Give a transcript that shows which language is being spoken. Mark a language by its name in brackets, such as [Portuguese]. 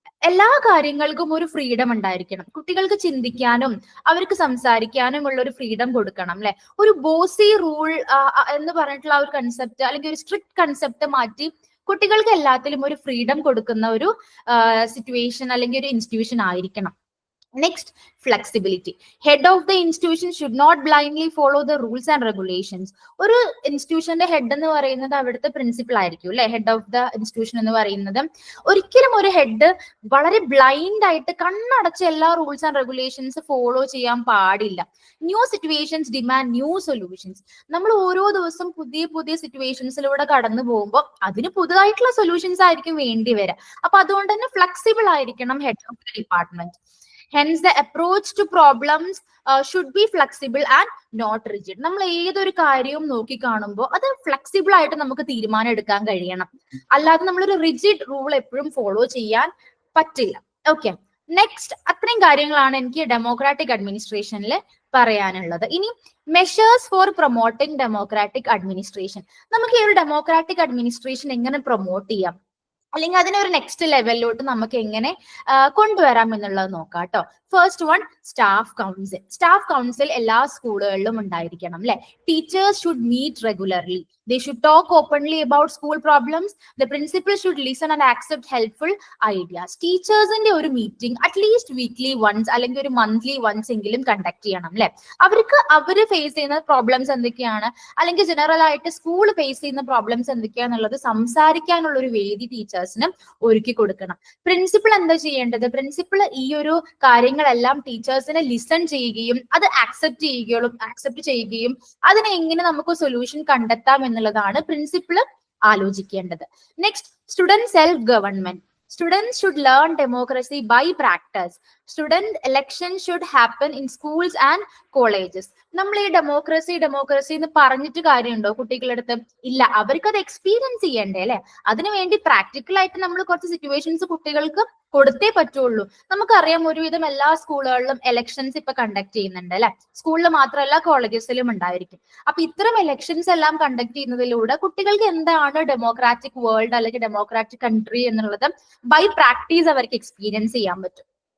[Malayalam] എല്ലാ കാര്യങ്ങൾക്കും ഒരു ഫ്രീഡം ഉണ്ടായിരിക്കണം. കുട്ടികൾക്ക് ചിന്തിക്കാനും അവർക്ക് സംസാരിക്കാനും ഉള്ള ഒരു ഫ്രീഡം കൊടുക്കണം അല്ലെ. ഒരു ബോസി റൂൾ എന്ന് പറഞ്ഞിട്ടുള്ള ഒരു കൺസെപ്റ്റ് അല്ലെങ്കിൽ ഒരു സ്ട്രിക്റ്റ് കൺസെപ്റ്റ് മാറ്റി കുട്ടികൾക്ക് എല്ലാത്തിലും ഒരു ഫ്രീഡം കൊടുക്കുന്ന ഒരു സിറ്റുവേഷൻ അല്ലെങ്കിൽ ഒരു ഇൻസ്റ്റിറ്റ്യൂഷൻ ആയിരിക്കണം. [English] Next, flexibility. Head of the institution should not blindly follow the rules and regulations. [Malayalam] ഒരു ഇൻസ്റ്റിറ്റ്യൂഷന്റെ ഹെഡ് എന്ന് പറയുന്നത് അവിടുത്തെ പ്രിൻസിപ്പൽ ആയിരിക്കും അല്ലെ. ഹെഡ് ഓഫ് ദ ഇൻസ്റ്റിറ്റ്യൂഷൻ എന്ന് പറയുന്നത് ഒരിക്കലും ഒരു ഹെഡ് വളരെ ബ്ലൈൻഡ് ആയിട്ട് കണ്ണടച്ച് എല്ലാ റൂൾസ് ആൻഡ് റെഗുലേഷൻസ് ഫോളോ ചെയ്യാൻ പാടില്ല. [English] New situations demand new solutions. [Malayalam] നമ്മൾ ഓരോ ദിവസം പുതിയ പുതിയ സിറ്റുവേഷൻസിലൂടെ കടന്നു പോകുമ്പോൾ അതിന് പുതുതായിട്ടുള്ള സൊല്യൂഷൻസ് ആയിരിക്കും വേണ്ടി വരിക. അപ്പൊ അതുകൊണ്ട് തന്നെ ഫ്ലെക്സിബിൾ ആയിരിക്കണം head of the department. [English] Hence, the approach to problems should be flexible and not rigid. [Malayalam] നമ്മൾ ഏതൊരു കാര്യവും നോക്കി കാണുമ്പോൾ അത് ഫ്ലെക്സിബിൾ ആയിട്ട് നമുക്ക് തീരുമാനം എടുക്കാൻ കഴിയണം. അല്ലാതെ നമ്മളൊരു റിജിഡ് റൂൾ എപ്പോഴും ഫോളോ ചെയ്യാൻ പറ്റില്ല. ഓക്കെ, നെക്സ്റ്റ്, അത്രയും കാര്യങ്ങളാണ് എനിക്ക് ഡെമോക്രാറ്റിക് അഡ്മിനിസ്ട്രേഷനിൽ പറയാനുള്ളത്. [English] ഇനി measures for promoting democratic administration. [Malayalam] നമുക്ക് ഈ ഒരു ഡെമോക്രാറ്റിക് അഡ്മിനിസ്ട്രേഷൻ എങ്ങനെ പ്രൊമോട്ട് ചെയ്യാം, അല്ലെങ്കിൽ അതിനെ ഒരു നെക്സ്റ്റ് ലെവലിലോട്ട് നമുക്ക് എങ്ങനെ കൊണ്ടുവരാം എന്നുള്ളത് നോക്കാം കേട്ടോ. First one, staff council. Staff council എല്ലാ സ്കൂളുകളിലും ഉണ്ടായിരിക്കണം അല്ലെ. [English] Teachers should meet regularly. They should talk openly about school problems. The principal should listen and accept helpful ideas. [Malayalam] ടീച്ചേഴ്സിന്റെ ഒരു മീറ്റിംഗ് അറ്റ്ലീസ്റ്റ് വീക്ക്ലി വൺസ് അല്ലെങ്കിൽ ഒരു മന്ത്ലി വൺസ് എങ്കിലും conduct ചെയ്യണം അല്ലെ. അവര് ഫേസ് ചെയ്യുന്ന പ്രോബ്ലംസ് എന്തൊക്കെയാണ്, അല്ലെങ്കിൽ ജനറൽ ആയിട്ട് സ്കൂൾ ഫേസ് ചെയ്യുന്ന പ്രോബ്ലംസ് എന്തൊക്കെയാന്നുള്ളത് സംസാരിക്കാനുള്ള ഒരു വേദി ടീച്ചേഴ്സിന് ഒരുക്കി കൊടുക്കണം. പ്രിൻസിപ്പൾ എന്താ ചെയ്യേണ്ടത്, പ്രിൻസിപ്പൾ ഈ ഒരു കാര്യങ്ങളെല്ലാം ടീച്ചേഴ്സിനെ ലിസൺ ചെയ്യുകയും അത് ആക്സെപ്റ്റ് ചെയ്യുകയും അതിനെ എങ്ങനെ നമുക്ക് സൊല്യൂഷൻ കണ്ടെത്താം എന്നുള്ളതാണ് പ്രിൻസിപ്പിൾ ആലോചിക്കേണ്ടത്. Next, student self government. [English] Students should learn democracy by practice. Student elections should happen in schools and colleges. [Malayalam] നമ്മൾ ഈ ഡെമോക്രസി എന്ന് പറഞ്ഞിട്ട് കാര്യമുണ്ടോ കുട്ടികളുടെ അടുത്ത്? ഇല്ല, അവർക്ക് അത് എക്സ്പീരിയൻസ് ചെയ്യണ്ടേ അല്ലെ? അതിനുവേണ്ടി പ്രാക്ടിക്കൽ ആയിട്ട് നമ്മൾ കുറച്ച് സിറ്റുവേഷൻസ് കുട്ടികൾക്ക് കൊടുത്തേ പറ്റുള്ളൂ. നമുക്കറിയാം ഒരുവിധം എല്ലാ സ്കൂളുകളിലും എലക്ഷൻസ് ഇപ്പൊ കണ്ടക്ട് ചെയ്യുന്നുണ്ട് അല്ലെ? സ്കൂളിൽ മാത്രമല്ല കോളേജസിലും ഉണ്ടായിരിക്കും. അപ്പൊ ഇത്തരം എലക്ഷൻസ് എല്ലാം കണ്ടക്ട് ചെയ്യുന്നതിലൂടെ കുട്ടികൾക്ക് എന്താണ് ഡെമോക്രാറ്റിക് വേൾഡ് അല്ലെങ്കിൽ ഡെമോക്രാറ്റിക് കൺട്രി എന്നുള്ളത് ബൈ പ്രാക്ടീസ് അവർക്ക് എക്സ്പീരിയൻസ് ചെയ്യാൻ പറ്റും.